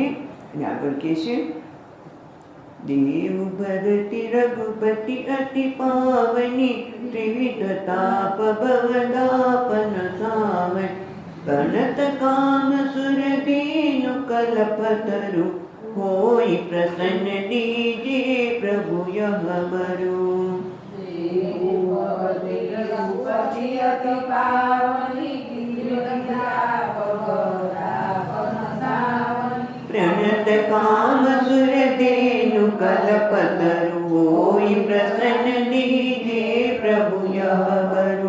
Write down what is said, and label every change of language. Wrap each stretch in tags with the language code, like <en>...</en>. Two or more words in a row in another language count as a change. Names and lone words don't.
<gu>અને આગળ કહે છે,</gu> <awa>देव भगति रघुपति अति पावनी, त्रिविध ताप भवदापन सावन, गणत काम सुर दीन कलपतरु, होय प्रसन्न दीजे प्रभु यह बरु. प्रणत काम सुर देनु कलपतरु, होई प्रसन्न दीजे प्रभु यह बरु.</awa>